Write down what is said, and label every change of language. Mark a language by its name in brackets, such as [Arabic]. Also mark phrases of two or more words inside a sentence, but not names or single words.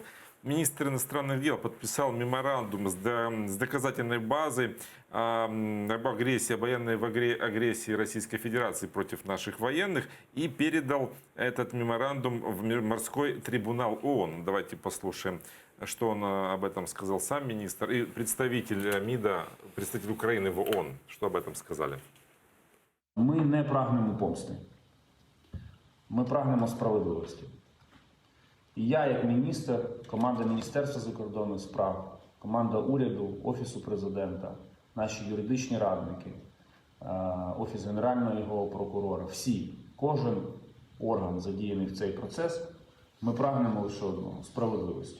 [Russian] Министр иностранных дел подписал меморандум с доказательной базой об агрессии, военной агрессии Российской Федерации против наших военных и передал этот меморандум в морской трибунал ООН. Давайте послушаем, что он об этом сказал сам министр и представитель МИДа, представитель Украины в ООН. Что об этом сказали? [Ukrainian] Ми не прагнемо помсти. Ми прагнемо справедливості. І я, як міністр, команда Міністерства закордонних справ, команда уряду, Офісу президента, наші юридичні радники, Офіс Генерального прокурора, всі, кожен орган задіяний в цей процес, ми прагнемо лише одного – справедливості.